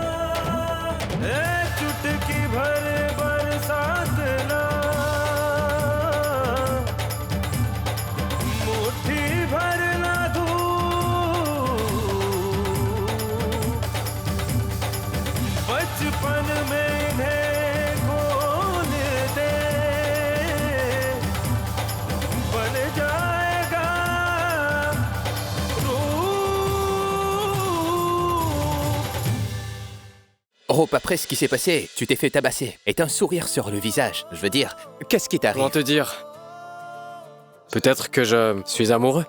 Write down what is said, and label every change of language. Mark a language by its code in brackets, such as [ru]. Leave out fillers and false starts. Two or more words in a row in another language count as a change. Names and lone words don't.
[hi] चुटकी भर बरसात ना, मुट्ठी भर ना धूप, बचपन में इन्हें खोल दे, बन जाएगा [fr] Rope, après ce qui s'est passé, tu t'es fait tabasser. Et t'as un sourire sur le visage. Je veux dire, qu'est-ce qui t'arrive? Comment te dire? Peut-être que je suis amoureux.